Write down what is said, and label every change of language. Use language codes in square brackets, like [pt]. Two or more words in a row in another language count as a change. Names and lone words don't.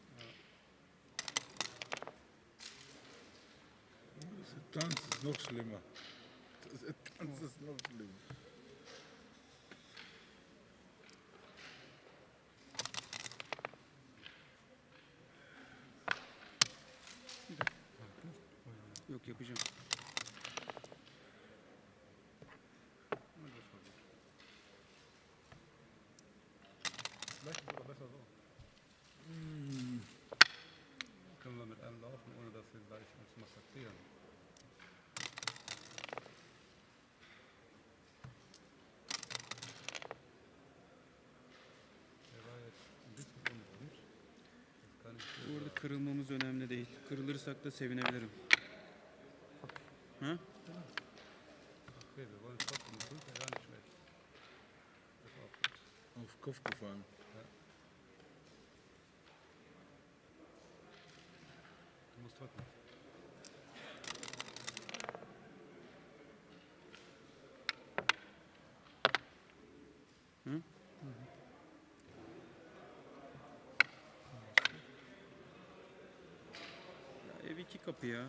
[de] Der Tanz ist noch schlimmer. Der Tanz ist noch schlimmer. [tr] Yok yapacağım. [de] Vielleicht ist es sogar besser so. Können wir mit einem laufen, ohne dass wir gleich uns massakrieren. Der war jetzt ein bisschen [tr] kırılmamız önemli değil. Kırılırsak da sevinebilirim. Ha? [de] Okay, wir wollen trotzdem. 5 wäre gar nicht schlecht. Das ist auch gut. Auf Kopf gefallen. Du musst drücken. Hı? [tr] Ya ev iki kapı ya.